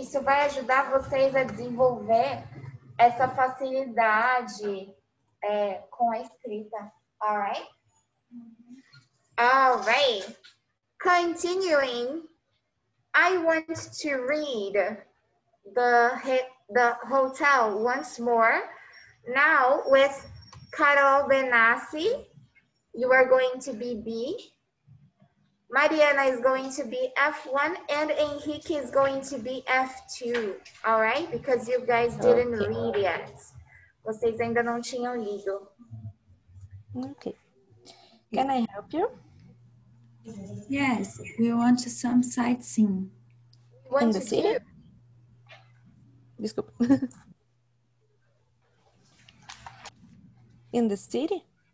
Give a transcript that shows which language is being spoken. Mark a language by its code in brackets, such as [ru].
[pt] Isso vai ajudar vocês a desenvolver essa facilidade com a escrita, [en] alright? Alright. Continuing, I want to read the hotel once more. Now with Carol Benassi, you are going to be B. Mariana is going to be F1 and Henrique is going to be F2, all right? Because you guys didn't read yet. [pt] Vocês ainda não tinham lido. [en] Okay. Can I help you? Yes, we want some sightseeing. In the city? [pt] Desculpa. [en] In the city?